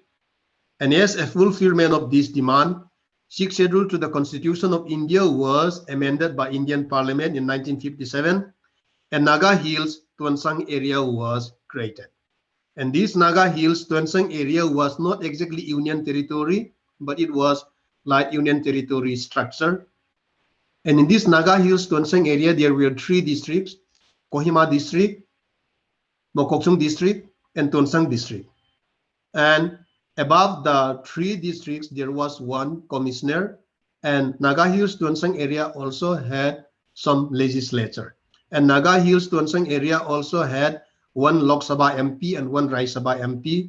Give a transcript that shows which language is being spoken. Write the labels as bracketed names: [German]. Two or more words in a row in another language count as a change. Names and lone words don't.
[English] And as a fulfillment of this demand, 6th schedule to the Constitution of India was amended by Indian Parliament in 1957, and Naga Hills Tuansang area was created. And this Naga Hills Tuansang area was not exactly Union territory, but it was like Union territory structure. And in this Naga Hills Tuansang area, there were 3 districts: Kohima district, Mokokchung district, and Tuansang district. And above the 3 districts, there was 1 commissioner, and Naga Hills Tuansang area also had some legislature. And Naga Hills Tuansang area also had one Lok Sabha MP and one Rajya Sabha MP.